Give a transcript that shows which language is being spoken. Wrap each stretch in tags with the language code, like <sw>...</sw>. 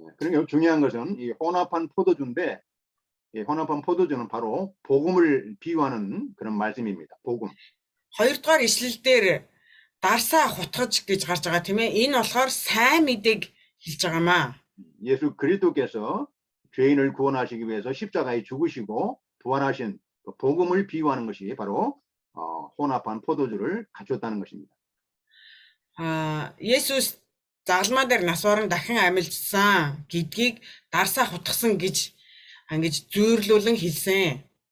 <ko>그러니까 중요한 것은 이 혼합한 포도주인데 이 혼합한 포도주는 바로 복음을 비유하는 그런 말씀입니다. 복음.</ko> <mn>2 дугаар ишлэл дээр дарсаа хутгаж гэж гарч байгаа тийм ээ. Энэ болохоор сайн мэдээг хэлж байгаамаа.</mn> <ko>예수 그리스도께서 죄인을 구원하시기 위해서 십자가에 죽으시고 부활하신 그 복음을 비유하는 것이 바로 혼합한 포도주를 갖췄다는 것입니다.</ko> <mn>예수스 загалмаа дээр нас орон дахин амилжсан гэдгийг дарсаа хутгасан гэж ингэж зүйрлүүлэн хэлсэн.</mn>